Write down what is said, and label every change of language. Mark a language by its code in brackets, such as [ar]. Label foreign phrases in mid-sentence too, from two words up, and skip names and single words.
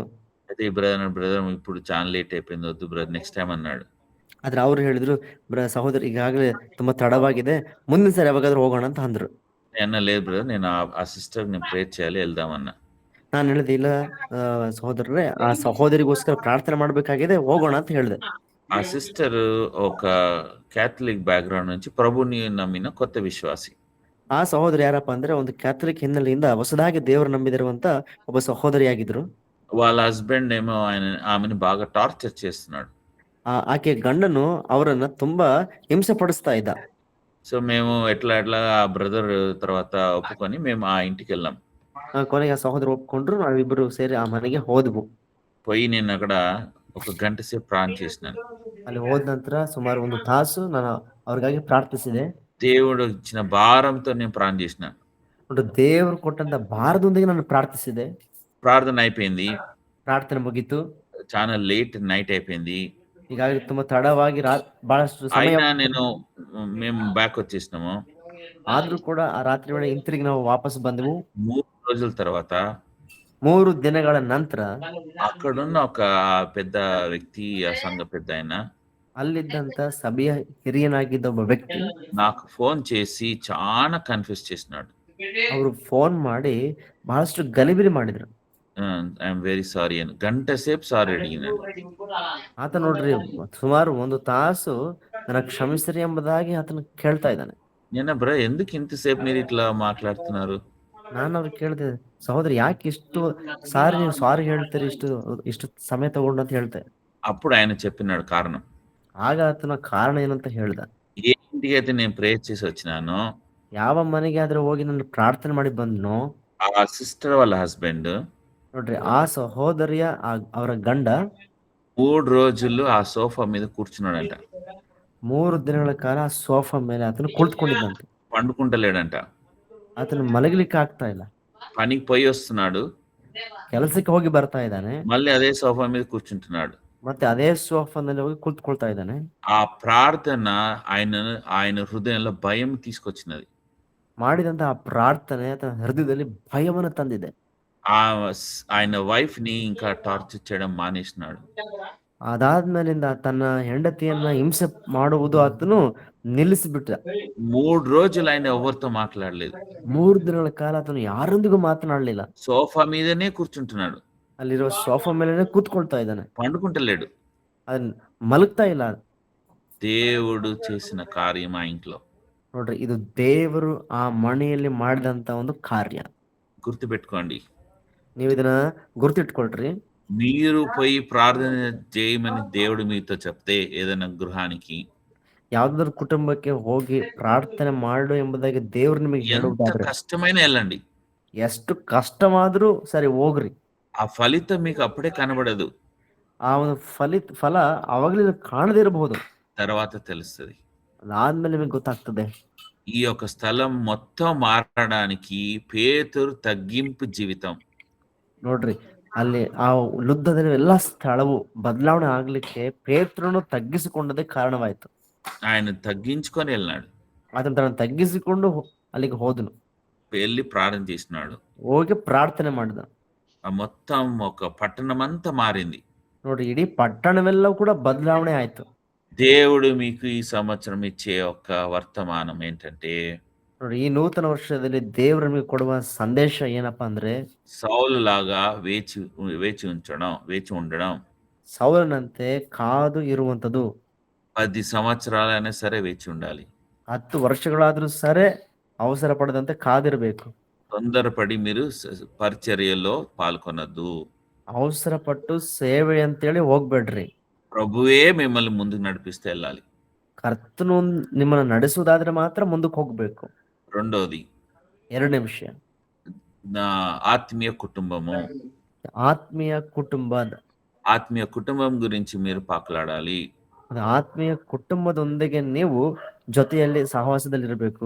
[te] అయితే బ్రదర్ ఇప్పుడు చాలా లేట్ అయిపోయింది, వద్దు బ్రదర్, [en] next time [te] అన్నాడు. [kn] ಆದ್ರೆ ಅವ್ರು ಹೇಳಿದ್ರು, ಸಹೋದರಿ ಈಗಾಗಲೇ ತುಂಬಾ ತಡವಾಗಿದೆ, ಮುಂದಿನ ಸರಿ ಯಾವಾಗಾದ್ರೂ ಹೋಗೋಣ ಅಂತ ಅಂದ್ರು. [te] నేను లేదు బ్రదర్, నేను ఆ సిస్టర్ నేను ప్రే చేయాలి, వెళ్దామన్నా. [kn] ನಾನು ಹೇಳಿದೆ, ಇಲ್ಲ ಸಹೋದರರೇ, ಆ ಸಹೋದರಿಗೋಸ್ಕರ ಪ್ರಾರ್ಥನೆ ಮಾಡ್ಬೇಕಾಗಿದೆ, ಹೋಗೋಣ ಅಂತ ಹೇಳಿದೆ. [te] ఆ సిస్టర్ ఒక [en] Catholic background [te] నుంచి ప్రభుని నమ్మిన కొత్త విశ్వాసి. [kn] ಆ ಸಹೋದರಿ ಯಾರಪ್ಪ ಅಂದ್ರೆ, ಒಂದು ಕ್ಯಾಥಲಿಕ್ ಹಿನ್ನೆಲೆಯಿಂದ ಹೊಸದಾಗಿ ದೇವರು ನಂಬಿದಿರುವಂತ ಒಬ್ಬ ಸಹೋದರಿಯಾಗಿದ್ರು. [te] వాళ్ళ హస్బెండ్ ఏమో ఆమెను బాగా టార్చర్ చేస్తున్నాడు. [kn] ಆಕೆ ಗಂಡನು ಅವರನ್ನ ತುಂಬಾ ಹಿಂಸೆ ಪಡಿಸ್ತಾ ಇದ್ದ. [te] సో మేము ఎట్లా ఆ బ్రదర్ తర్వాత ఒప్పుకొని మేము ఆ ఇంటికి వెళ్ళాం. [kn] ಕೊನೆಗೆ ಆ ಸಹೋದರು ಒಪ್ಪುಕುಂಡ್ರು. ನಾವಿಬ್ಬರು ಸೇರಿ ಆ ಮನೆಗೆ ಹೋದ್ವು. [te] పోయి నేను అక్కడ ఒక గంట సేపు ప్రార్థన చేసినాను. [kn] ಅಲ್ಲಿ ಹೋದ ನಂತರ ಸುಮಾರು 1 ತಾಸು ನಾನು ಅವ್ರಿಗಾಗಿ ಪ್ರಾರ್ಥಿಸಿದೆ. [te] దేవుడు ఇచ్చిన భారంతో నేను ప్రార్థన చేసినాను. [kn] ಒಂದು ದೇವರು ಕೊಟ್ಟಂತ ಭಾರದೊಂದಿಗೆ ನಾನು ಪ್ರಾರ್ಥಿಸಿದೆ. [te] ప్రార్థన అయిపోయింది. [kn] ಪ್ರಾರ್ಥನೆ ಮುಗೀತು. [te] చాలా [en] late night [te] అయిపోయింది. [kn] ಹೀಗಾಗಿ ತುಂಬಾ ತಡವಾಗಿ ಬಹಳಷ್ಟು ಸಮಯ [te] అయినా మేము బ్యాక్ వచ్చేసినాము. [kn] ಆದ್ರೂ ಕೂಡ ಆ ರಾತ್ರಿ ವೇಳೆ ಹಿಂತಿರುಗಿ ನಾವು ವಾಪಸ್ ಬಂದೆವು. [te] 3 రోజుల తర్వాత [kn] 3 ದಿನಗಳ ನಂತರ [te] అక్కడున్న ఒక పెద్ద వ్యక్తి, ఆ సంఘ పెద్దాయన [kn] ಅಲ್ಲಿದ್ದಂತ సభೆಯ ಹಿರಿಯನಾಗಿದ್ದ ಒಬ್ಬ ವ್ಯಕ್ತಿ [te] నాకు ఫోన్ చేసి చాలా కన్ఫ్యూజ్ చేసినాడు. [kn] ಅವರು ಫೋನ್ ಮಾಡಿ ಬಹಳಷ್ಟು ಗಲಿಬಿಲಿ ಮಾಡಿದ್ರು. [en] I'm very sorry [te] అని గంట సేపు సారీ అడిగినాడు. [kn] ಆತ ನೋಡ್ರಿ ಸುಮಾರು 1 ತಾಸು ನನ್ನ ಕ್ಷಮಿಸಿರಿ ಎಂಬುದಾಗಿ ಆತನ ಕೇಳ್ತಾ ಇದ್ದಾನೆ. [te] నేను బ్రో ఎందుకు ఇంతసేపు మీరు ఇట్లా మాట్లాడుతున్నారు? [kn] ನಾನು ಅವ್ರಿಗೆ ಕೇಳಿದೆ, ಸಹೋದರಿ ಯಾಕೆ ಇಷ್ಟು ಸಾರಿ ನೀವು ಸಾರಿ ಹೇಳ್ತೀರಿ, ಇಷ್ಟು ಸಮಯ ತಗೊಂಡು ಅಂತ ಹೇಳ್ತೆ. [te] అప్పుడు ఆయన చెప్పినాడు కారణం. [kn] ಆಗ ಆತನ ಕಾರಣ ಏನಂತ ಹೇಳ್ದ. [te] ఏ ఇంటికి అయితే నేను ప్రేయర్ చేసి వచ్చినానో [kn] ಯಾವ ಮನೆಗೆ ಆದ್ರೆ ಹೋಗಿ ನಾನು ಪ್ರಾರ್ಥನೆ ಮಾಡಿ ಬಂದ್ನೋ [te] ఆ సిస్టర్ వాళ్ళ హస్బెండ్ [kn] ನೋಡ್ರಿ ಆ ಸಹೋದರಿಯ ಅವರ ಗಂಡ [te] 3 రోజులు ఆ సోఫా మీద కూర్చున్నాడంట. [kn] 3 ದಿನಗಳ ಕಾಲ ಆ ಸೋಫಾ ಮೇಲೆ ಆತನು ಕುಳಿತುಕೊಂಡಿದ್ದಂತೆ. [te] పండుకుంటలేడంట. [kn] ಆತನು ಮಲಗಲಿಕ್ಕೆ ಆಗ್ತಾ ಇಲ್ಲ. [te] పనికి పోయి వస్తున్నాడు. [kn] ಕೆಲಸಕ್ಕೆ ಹೋಗಿ ಬರ್ತಾ ಇದ್ದಾನೆ. [te] మళ్ళీ అదే సోఫా మీద కూర్చుంటున్నాడు. [kn] ಮತ್ತೆ ಅದೇ ಸೋಫಾನಲ್ಲಿ ಹೋಗಿ ಕುಳಿತುಕೊಳ್ತಾ ಇದ್ದಾನೆ. [te] ఆ ప్రార్థన ఆయన హృదయంలో భయం తీసుకొచ్చినది. [kn] ಮಾಡಿದಂತ ಆ ಪ್ರಾರ್ಥನೆ ಆತನ ಹೃದಯದಲ್ಲಿ ಭಯವನ್ನು ತಂದಿದೆ. [te] ఆయన వైఫ్ ని ఇంకా టార్చర్ చేయడం మానేసినాడు. [kn] ಅದಾದ್ಮೇಲಿಂದ ತನ್ನ ಹೆಂಡತಿಯನ್ನ ಹಿಂಸೆ ಮಾಡುವುದು ಆತನು ನಿಲ್ಲಿಸಿಬಿಟ್ಟ. [te] 3 రోజులు ఆయన ఎవరితో మాట్లాడలేదు. [kn] 3 ದಿನಗಳ ಕಾಲ ಆತನು ಯಾರೊಂದಿಗೂ ಮಾತನಾಡಲಿಲ್ಲ. [te] సోఫా మీదనే కూర్చుంటున్నాడు. [kn] ಅಲ್ಲಿರೋ ಸೋಫಾ ಮೇಲೆನೆ ಕೂತ್ಕೊಳ್ತಾ ಇದ್ದಾನೆ. [te] పండుకుంటలేడు. [kn] ಅದನ್ನ ಮಲಗ್ತಾ ಇಲ್ಲ. [te] దేవుడు చేసిన కార్యం ఆ ఇంట్లో. [kn] ನೋಡ್ರಿ, ಇದು ದೇವರು ಆ ಮನೆಯಲ್ಲಿ ಮಾಡಿದಂತ ಒಂದು ಕಾರ್ಯ. [te] గుర్తుపెట్టుకోండి. [kn] ನೀವು ಇದನ್ನ ಗುರ್ತಿಟ್ಕೊಳ್ರಿ. [te] మీరు పోయి ప్రార్థన చేయమని దేవుడు మీతో చెప్తే ఏదైనా గృహానికి [kn] ಯಾವ್ದಾದ್ರು ಕುಟುಂಬಕ್ಕೆ ಹೋಗಿ ಪ್ರಾರ್ಥನೆ ಮಾಡು ಎಂಬುದಾಗಿ ದೇವ್ರು ನಿಮಗೆ [te] ఎంత [kn] ಹೇಳುವುದಾದ್ರೆ [te] కష్టమైనా వెళ్ళండి. [kn] ಎಷ್ಟು ಕಷ್ಟವಾದ್ರೂ ಸರಿ ಹೋಗ್ರಿ. [te] ఆ ఫలితం మీకు అప్పుడే కనబడదు. [kn] ಆ ಒಂದು ಫಲ ಅವಾಗಲೇ ಕಾಣದೇ ಇರಬಹುದು. [te] తర్వాత తెలుస్తుంది. [kn] ಅದಾದ್ಮೇಲೆ ನಿಮಗೆ ಗೊತ್ತಾಗ್ತದೆ. [te] ఈ యొక్క స్థలం మొత్తం మారడానికి పేతురు తగ్గింపు జీవితం. [kn] ನೋಡ್ರಿ, ಅಲ್ಲಿ ಆ ಲುದ್ದದಲ್ಲಿ ಎಲ್ಲಾ ಸ್ಥಳವು ಬದಲಾವಣೆ ಆಗ್ಲಿಕ್ಕೆ ಪೇತ್ರನು ತಗ್ಗಿಸಿಕೊಂಡದೇ ಕಾರಣವಾಯ್ತು. [te] ఆయన తగ్గించుకొని వెళ్ళినాడు. [kn] ಅದನ್ನ ತನ್ನ ತಗ್ಗಿಸಿಕೊಂಡು ಅಲ್ಲಿಗೆ ಹೋದನು. [te] వెళ్ళి ప్రార్థన చేసినాడు. [kn] ಹೋಗಿ ಪ್ರಾರ್ಥನೆ ಮಾಡಿದ. [te] ఆ మొత్తం ఒక పట్టణం అంతా మారింది. [kn] ನೋಡ್ರಿ, ಇಡೀ ಪಟ್ಟಣವೆಲ್ಲವೂ ಕೂಡ ಬದಲಾವಣೆ ಆಯ್ತು. [te] దేవుడు మీకు ఈ సంవత్సరం ఇచ్చే ఒక వర్తమానం ఏంటంటే, [kn] ನೋಡ್ರಿ, ಈ ನೂತನ ವರ್ಷದಲ್ಲಿ ದೇವರು ನಿಮಗೆ ಕೊಡುವ ಸಂದೇಶ ಏನಪ್ಪಾ ಅಂದ್ರೆ, [te] సౌలు లాగా వేచి ఉండడం. [kn] ಸೌಲನಂತೆ ಕಾದು ಇರುವಂತದ್ದು. [te] 10 సంవత్సరాలైనా సరే వేచి ఉండాలి. [kn] 10 ವರ್ಷಗಳಾದ್ರೂ ಸరే ಅವಸರ ಪಡದಂತೆ ಕಾದಿರಬೇಕು. [te] తొందరపడి మీరు పరిచర్యలో పాల్గొనద్దు. [kn] ಅವಸರಪಟ್ಟು ಸೇವೆ ಅಂತೇಳಿ ಹೋಗ್ಬೇಡ್ರಿ. [te] ప్రభువే మిమ్మల్ని ముందుకు నడిపిస్తే వెళ్ళాలి. [kn] ಕರ್ತನು ನಿಮ್ಮನ್ನ ನಡೆಸುವುದಾದ್ರೆ ಮಾತ್ರ ಮುಂದಕ್ಕೆ ಹೋಗ್ಬೇಕು. [te] రెండోది, [kn] ಎರಡನೇ ವಿಷಯ, [te] నా ఆత్మీయ కుటుంబము. [kn] ಆತ್ಮೀಯ [te] కుటుంబం గురించి మీరు పాకులాడాలి. [kn] ಆತ್ಮೀಯ ಕುಟುಂಬದೊಂದಿಗೆ ನೀವು ಜೊತೆಯಲ್ಲಿ ಸಹವಾಸದಲ್ಲಿರಬೇಕು.